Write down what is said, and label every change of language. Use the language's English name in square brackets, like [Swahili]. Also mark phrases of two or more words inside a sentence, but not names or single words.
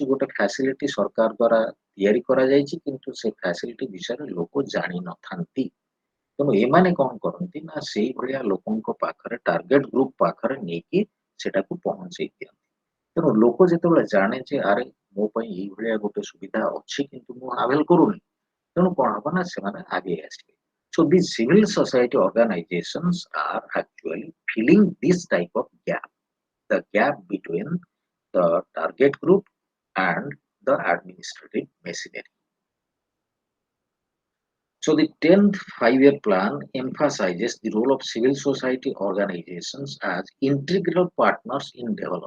[Odia] ଗୋଟେ ଫ୍ୟାସିଲିଟି ସରକାର ଦ୍ୱାରା ତିଆରି କରାଯାଇଛି କିନ୍ତୁ ସେ ଫ୍ୟାସିଲିଟି ବିଷୟରେ ଲୋକ ଜାଣିନଥାନ୍ତି ତେଣୁ ଏମାନେ କଣ କରନ୍ତି ନା ସେଇଭଳିଆ ଲୋକଙ୍କ ପାଖରେ [English] target group [Odia] ପାଖରେ ନେଇକି ସେଟାକୁ ପହଞ୍ଚେଇ ଦିଅନ୍ତି ତେଣୁ ଲୋକ ଯେତେବେଳେ ଜାଣେ ଯେ ଆରେ ମୋ ପାଇଁ ଏଇଭଳିଆ ଗୋଟେ ସୁବିଧା ଅଛି କିନ୍ତୁ ମୁଁ ଆଭେଲ କରୁନି ତେଣୁ କଣ ହବ ନା ସେମାନେ ଆଗେଇ ଆସିବେ [English] so these civil society organizations are actually filling this type of gap the gap between the target group and the administrative machinery. So the 10th five-year plan emphasizes the role of civil society organizations as integral partners in development.